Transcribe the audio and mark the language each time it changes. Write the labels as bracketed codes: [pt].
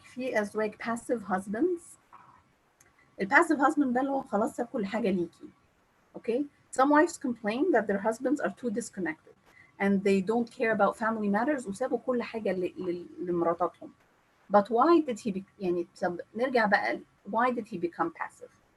[ar] في أزواج [en] passive husbands. [ar] الباسيف husband ده اللي هو خلاص ساب كل حاجة ليكي. [en] Okay? Some wives complain that their husbands are too disconnected and they don't care about family matters [ar] وسابوا كل حاجة لمراتاتهم. [en] But why did he [ar] يعني نرجع بقى [en] why did he become passive?